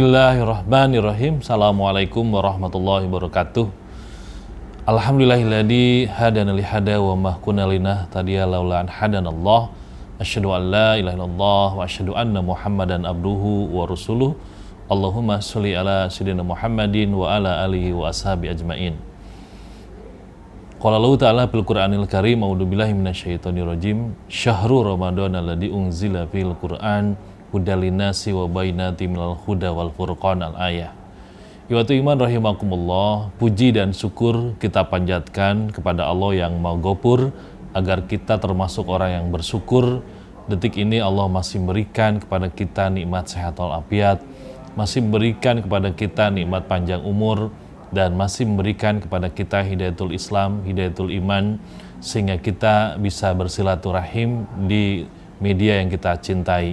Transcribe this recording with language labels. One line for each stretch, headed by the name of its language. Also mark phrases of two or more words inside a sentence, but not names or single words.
Arabic: بسم الله الرحمن الرحيم. السلام عليكم ورحمة الله وبركاته. الحمد لله الذي هدانا لهذا وما كنا لنهتدي لولا أن هدانا الله. أشهد أن لا إله إلا الله وأشهد أن محمدا عبده ورسوله. اللهم صل على سيدنا محمد وعلى آله وأصحابه أجمعين. قال الله تعالى في القرآن الكريم أعوذ بالله من الشيطان الرجيم. شهر رمضان الذي أنزل في القرآن هدى للناس وبينات من الهدى والفرقان الآية. إخوة الإيمان رحمكم الله,
Indonesian: puji dan syukur kita panjatkan kepada Allah yang Maha Ghafur agar kita termasuk orang yang bersyukur. Detik ini Allah masih memberikan kepada kita nikmat sehat walafiat, masih memberikan kepada kita nikmat panjang umur, dan masih memberikan kepada kita
Arabic: هداية الإسلام، هداية الإيمان,
Indonesian: sehingga kita bisa bersilaturahim di media yang kita cintai.